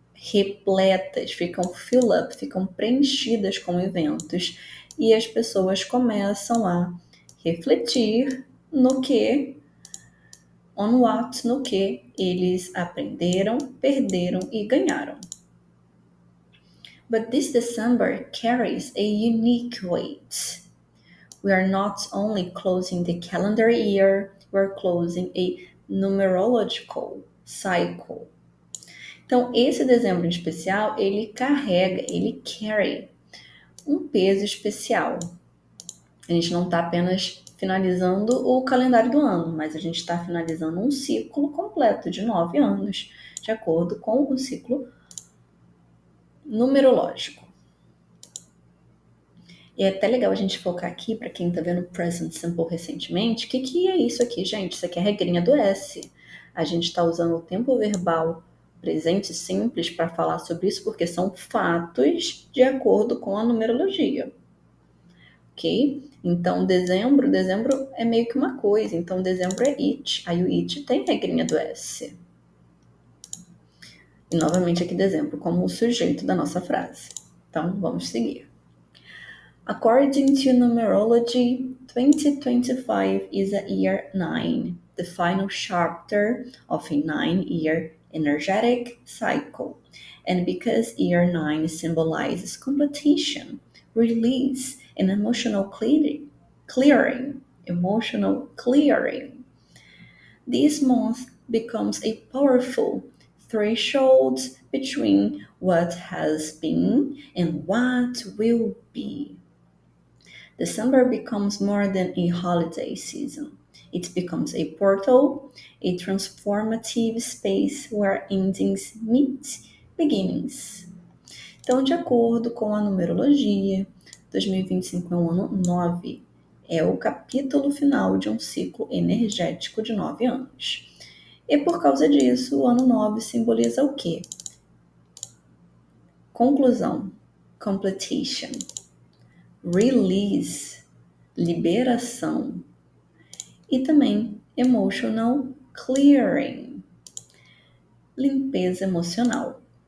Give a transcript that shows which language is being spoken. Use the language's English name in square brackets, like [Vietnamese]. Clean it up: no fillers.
[Portuguese] repletas, ficam [English] fill up, [Portuguese] ficam preenchidas com eventos e as pessoas começam a refletir no que, no que eles aprenderam, perderam e ganharam. [English] But this December carries a unique weight. We are not only closing the calendar year, we're closing a numerological cycle. [Portuguese] Então, esse dezembro em especial, ele [English] carry [Portuguese] um peso especial. A gente não está apenas finalizando o calendário do ano, mas a gente está finalizando um ciclo completo de 9 anos, de acordo com o ciclo numerológico. E é até legal a gente focar aqui, para quem está vendo Present Simple recentemente, o que é isso aqui, gente? Isso aqui é a regrinha do S. A gente está usando o tempo verbal presente simples para falar sobre isso, porque são fatos de acordo com a numerologia. Ok? Então, dezembro é meio que uma coisa. Então, dezembro é it. Aí o it tem regrinha do S. E novamente aqui dezembro como o sujeito da nossa frase. Então, vamos seguir. [English] According to numerology, 2025 is a year 9, the final chapter of a 9-year energetic cycle. And because year 9 symbolizes completion, release, and emotional clearing, this month becomes a powerful threshold between what has been and what will be. December becomes more than a holiday season. It becomes a portal, a transformative space where endings meet beginnings. [Portuguese] Então, de acordo com a numerologia, 2025 é um ano 9. É o capítulo final de um ciclo energético de 9 anos. E por causa disso, o ano 9 simboliza o quê? Conclusão, [English] completion, release, [Portuguese] liberação e também [English] emotional clearing, [Portuguese] limpeza emocional.